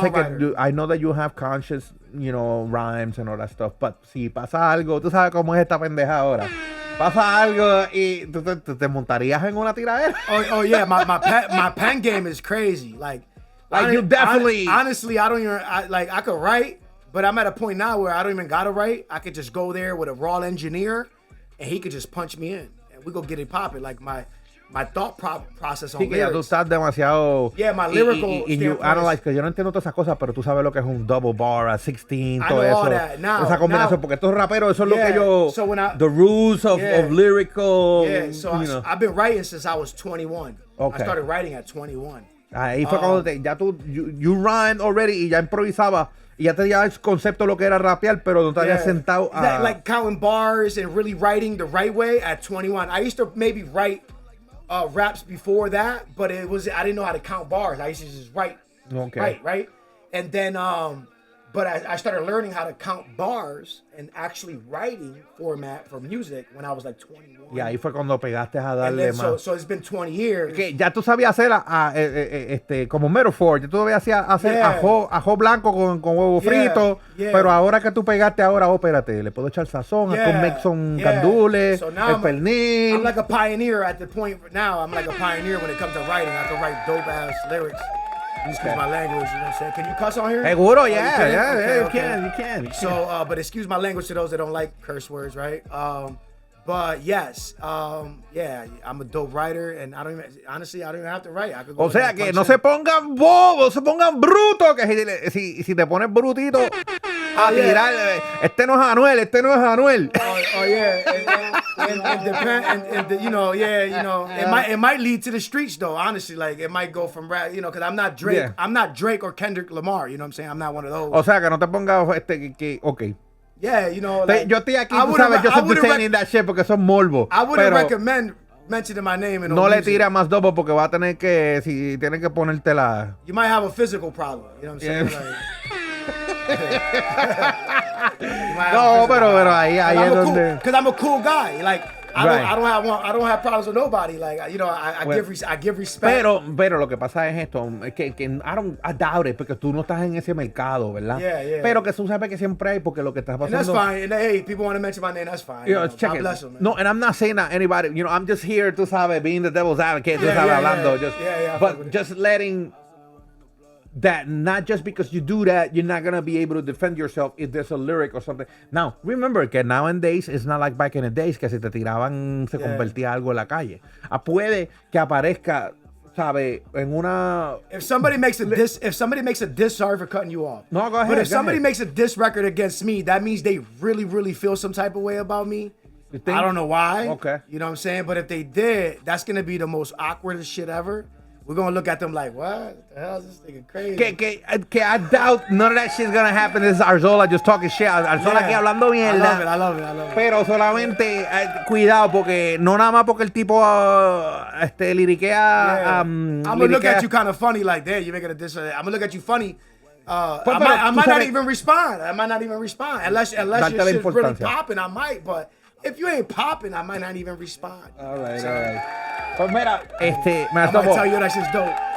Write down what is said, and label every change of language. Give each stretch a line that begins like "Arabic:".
Spanish: Yo sé que
English: I know that you have conscious, you know, rhymes and all that stuff.
Spanish: But si pasa algo, tú sabes cómo es esta pendeja ahora. Pasa algo y tú te montarías en una tiradera.
English: Oh yeah, my pen game is crazy. Like you definitely. Honestly, I don't even I could write, but I'm at a point now where I don't even gotta write. I could just go there with a raw engineer, and he could just punch me in, and we go get it popping. Like my thought process on
Spanish: sí, que ya tú
English: lyrics.
Spanish: estás demasiado.
English: Yeah, my lyrical.
Spanish: Y
English: you analyze,
Spanish: que yo no entiendo todas esas cosas, pero tú sabes lo que es un double bar, a 16, todo eso. Esa combinación, porque estos raperos, eso es lo que yo.
English: So the rules of lyrical. Yeah, so I've been writing since I was 21. Okay. I started writing at 21.
Spanish: Ahí fue cuando ya tú,
English: you rhymed already
Spanish: y ya improvisaba. Y ya te dio el concepto de lo que era rapear, pero no te habías sentado a.
English: Like counting bars and really writing the right way at 21. I used to maybe write raps before that, but I didn't know how to count bars. I used to just write, right, and then but I started learning how to count bars and actually writing format for music when I was like 21.
Spanish: Y ahí fue cuando pegaste a darle más.
English: So it's been 20 years.
Spanish: Que ya tú sabías hacer como metaphor, ya tú sabías hacer ajo blanco con huevo frito, pero ahora que tú pegaste espérate, le puedo echar sazón, con mexon candules, el pernil.
English: I'm like a pioneer at the point now. I'm like a pioneer when it comes to writing. I can write dope ass lyrics. Excuse my language, you know what I'm saying? Can you cuss on here?
Spanish: Seguro,
English: you can. So, but excuse my language to those that don't like curse words, right? But yes, yeah, I'm a dope writer, and I don't even have to write. I could go
Spanish: o sea que no se pongan bobos, se pongan brutos, que si te pones brutito a tirar, este no es Anuel.
English: Oh yeah, and you know, it might lead to the streets though. Honestly, like it might go from rap, you know, because I'm not Drake. Yeah. I'm not Drake or Kendrick Lamar. You know what I'm saying? I'm not one of those.
Spanish: O sea que no te pongas okay.
English: Yeah, you know, like,
Spanish: yo estoy aquí, tú sabes, yo estoy
English: saying that shit
Spanish: porque son morbo.
English: I wouldn't recommend mentioning my name in
Spanish: no le tira más doble porque va a tener que, si tiene que ponértela.
English: You might have a physical problem, you know what I'm saying? Like,
Spanish: no, pero ahí es donde.
English: Because I'm a cool guy, like. I don't have problems with nobody. Like, you know, I give respect.
Spanish: Pero lo que pasa es esto, es que
English: I doubt it,
Spanish: porque tú no estás en ese mercado, ¿verdad?
English: Yeah.
Spanish: Pero que tú sabes que siempre hay, porque lo que está pasando.
English: And that's fine. And hey, people want to mention my name, that's fine. You know, check it. Bless them, man. No, and I'm not saying that anybody, you know, I'm just here,
Spanish: tú sabes,
English: being the devil's advocate,
Spanish: tú sabes, hablando.
English: But just letting that not just because you do that, you're not going to be able to defend yourself if there's a lyric or something. Now, remember
Spanish: que
English: nowadays, it's not like back in the days,
Spanish: que si te tiraban, se convertía algo en la calle. Puede que aparezca, ¿sabe? En una...
English: If somebody makes a diss, sorry for cutting you off. No, go ahead. But if somebody makes a diss record against me, that means they really, really feel some type of way about me. You think? I don't know why. Okay. You know what I'm saying? But if they did, that's going to be the most awkwardest shit ever. We're going to look at them like, what the hell is this nigga crazy? Que I doubt none of that shit's going to happen. This is Arzola just talking shit.
Spanish: Arzola aquí hablando mierda.
English: I love it.
Spanish: Pero solamente, cuidado, porque no nada más porque el tipo liriquea.
English: I'm going to look at you kind of funny like, there, you're making a diss. I'm going to look at you funny. I might not even respond. Unless your shit's really popping, I might. But if you ain't popping, I might not even respond. All right.
Spanish: Pues mira,
English: I'm gonna tell you that shit's dope.